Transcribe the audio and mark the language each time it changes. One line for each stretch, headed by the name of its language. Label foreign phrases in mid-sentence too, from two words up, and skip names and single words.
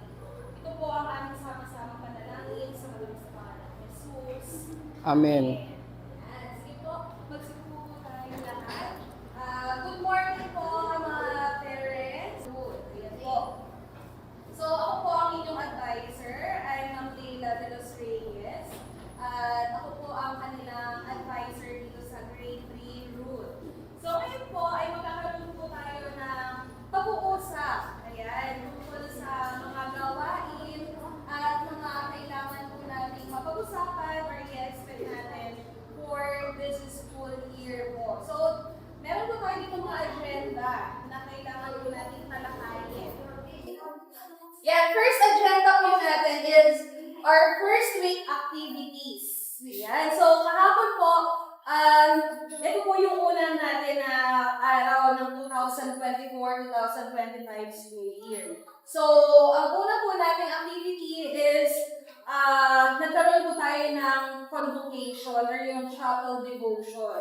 Filipino: Ito po ang aming sama-samang panalangin sa malamang sa pangalan ni Jesus. Amen. Ayan. Sige po, magsipo po tayo lahat.
English: Good morning
Filipino: po mga parents. Good. Ayan po. So ako po ang inyong advisor.
English: I'm Ma'am Leila de los Reyes.
Filipino: At ako po ang kanilang advisor dito sa grade 3 route. So ngayon po ay magkakaroon po tayo ng pag-uusap. Ayan, tungkol sa mga gawain at mga kailangan po natin mapag-usapan or i-expect natin
English: for this school year
Filipino: po. So, meron po tayo dito mga agenda na kailangan po natin talakayin.
English: Yeah, first agenda
Filipino: po natin
English: is our first week activities.
Filipino: Yan. So, kahapon po, ito po yung unang natin na araw ng 2024-2025
English: school year.
Filipino: So, ang una po nating activity is nagkaroon po tayo ng convocation or yung
English: chapel devotion.